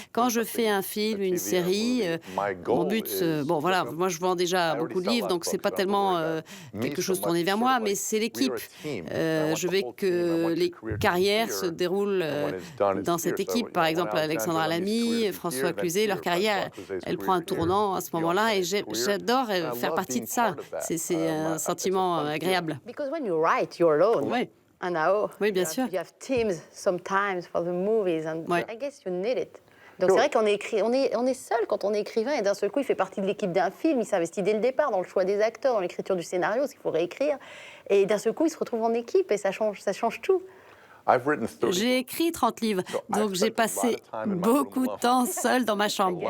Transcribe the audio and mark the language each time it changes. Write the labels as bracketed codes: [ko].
[fr] Quand je fais un film, une série, mon but, bon voilà, moi je vends déjà beaucoup de livres, donc c'est pas tellement quelque chose tourné vers moi, mais c'est l'équipe. Je veux que les carrières se déroulent dans cette équipe. Par exemple, Alexandra Lamy, François Cluzet, leur carrière, elle prend un tournant à ce moment-là, et j'adore faire partie de ça. C'est un sentiment agréable. [en] When you write, you're alone. [fr] Oui. [en] And now, [fr] oui, bien sûr. [en] You have teams sometimes for the movies, and [fr] oui. [en] I guess you need it. [fr] Donc c'est vrai qu'on est seul quand on est écrivain, et d'un seul coup, il fait partie de l'équipe d'un film, il s'investit dès le départ dans le choix des acteurs, dans l'écriture du scénario, ce qu'il faut réécrire, et d'un seul coup, il se retrouve en équipe, et ça change tout. J'ai écrit 30 livres, donc j'ai passé beaucoup de temps seul dans ma chambre.